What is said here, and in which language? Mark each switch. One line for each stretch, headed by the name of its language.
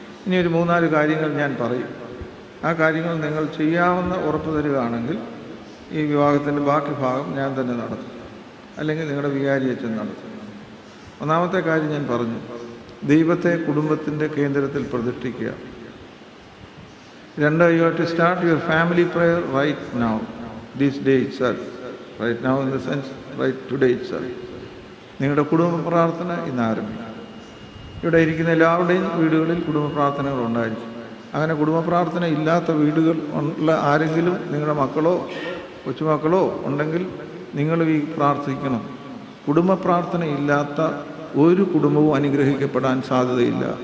Malayalam: ഇനി ഒരു 3-4 കാര്യങ്ങൾ ഞാൻ പറയും. ആ കാര്യങ്ങൾ നിങ്ങൾ ചെയ്യാമെന്ന് ഉറപ്പ് തരികയാണെങ്കിൽ ഈ വിവാഹത്തിൻ്റെ ബാക്കി ഭാഗം ഞാൻ തന്നെ നടത്തും, അല്ലെങ്കിൽ നിങ്ങളുടെ വികാരി അച്ഛൻ നടത്തും. ഒന്നാമത്തെ കാര്യം ഞാൻ പറഞ്ഞു, ദൈവത്തെ കുടുംബത്തിൻ്റെ കേന്ദ്രത്തിൽ പ്രതിഷ്ഠിക്കുക.
English: 2, you have to start your family prayer right now, this day itself. Right now in the sense, right today itself.
Malayalam: നിങ്ങളുടെ കുടുംബ പ്രാർത്ഥന ഇന്ന് ആരംഭിക്കും. ഇവിടെ ഇരിക്കുന്ന എല്ലാവരുടെയും വീടുകളിൽ കുടുംബ പ്രാർത്ഥനകൾ ഉണ്ടായിരിക്കും. അങ്ങനെ കുടുംബ പ്രാർത്ഥന ഇല്ലാത്ത വീടുകൾ ഉള്ള ആരെങ്കിലും നിങ്ങളുടെ മക്കളോ കൊച്ചുമക്കളോ ഉണ്ടെങ്കിൽ നിങ്ങൾ ഈ പ്രാർത്ഥിക്കണം. കുടുംബ പ്രാർത്ഥന ഇല്ലാത്ത ഒരു കുടുംബവും അനുഗ്രഹിക്കപ്പെടാൻ സാധ്യതയില്ല.